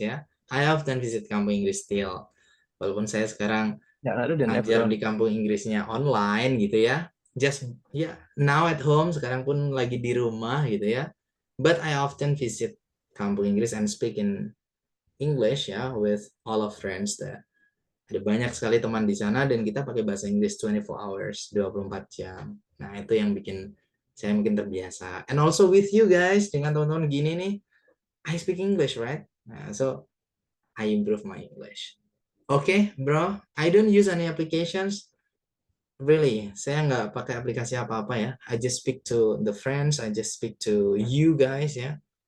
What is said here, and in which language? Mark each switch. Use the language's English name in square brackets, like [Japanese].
[English] Yeah, I often visit Kampung Inggris still. [Indonesian] Walaupun saya sekarang ngajar di Kampung Inggrisnya online gitu ya. [English] Just now at home, [Indonesian] sekarang pun lagi di rumah gitu ya. [English] But I often visit Kampung Inggris and speak in English ya with all of friends there. [Indonesian] Ada banyak sekali teman di sana dan kita pakai bahasa Inggris [English] 24 hours, [Indonesian] 24 jam. Nah, itu yang bikin saya makin terbiasa. [English] And also with you guys, [Indonesian] dengan teman-teman gini nih, [English] I speak English, right? Nah, so I improve my English. Okay, bro. I don't use any applications. Really, [Indonesian] saya nggak pakai aplikasi apa-apa ya. [English] I just speak to the friends. I just speak to you guys ya.